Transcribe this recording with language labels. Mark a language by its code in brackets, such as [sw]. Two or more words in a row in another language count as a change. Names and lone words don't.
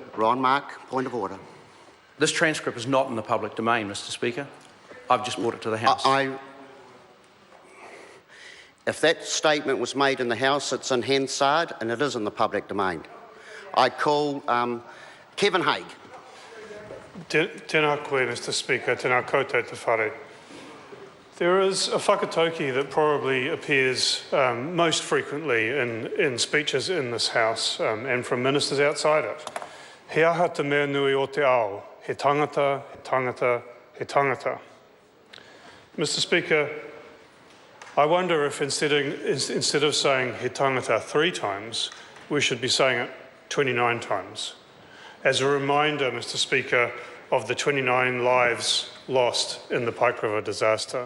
[en] Ron Mark, point of order. This transcript is not in the public domain, Mr. Speaker. I've just brought it to the House. If that statement was made in the House, it's in Hansard and it is in the public domain. I call Kevin Haig. [mi] Tēnā koe, [en] Mr. Speaker, [mi] tēnā koutou te whare. [en] There is a whakatauki that probably appears most frequently in speeches in this House and from ministers outside it. [mi] He aha te mea nui o te ao, he tangata, he tangata, he tangata. [en] Mr. Speaker, I wonder if instead of saying [mi] he tangata [en] 3 times, we should be saying it 29 times. As a reminder, Mr. Speaker, of the 29 lives lost in the Pike River disaster.